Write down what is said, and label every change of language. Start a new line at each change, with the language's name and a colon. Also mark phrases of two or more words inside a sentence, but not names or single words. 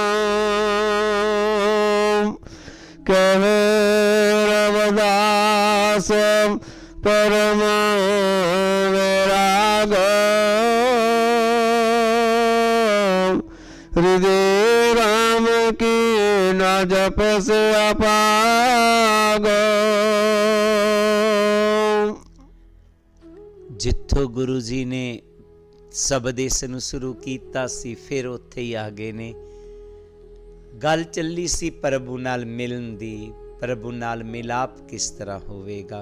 Punjabi: ਕਹੇ ਰਵਿਦਾਸ ਪਰਮ ਵੈਰਾਗ ਹਿਰਦੈ ਰਾਮ ਕੀ ਨ ਜਪ ਸੇ ਅਪਾਗ। ਜਿੱਥੋਂ ਗੁਰੂ ਜੀ ਨੇ ਸ਼ਬਦ ਇਸ ਨੂੰ ਸ਼ੁਰੂ ਕੀਤਾ ਸੀ ਫਿਰ ਉੱਥੇ ਹੀ ਆ ਗਏ ਨੇ। ਗੱਲ ਚੱਲੀ ਸੀ ਪ੍ਰਭੂ ਨਾਲ ਮਿਲਣ ਦੀ, ਪ੍ਰਭੂ ਨਾਲ ਮਿਲਾਪ ਕਿਸ ਤਰ੍ਹਾਂ ਹੋਵੇਗਾ।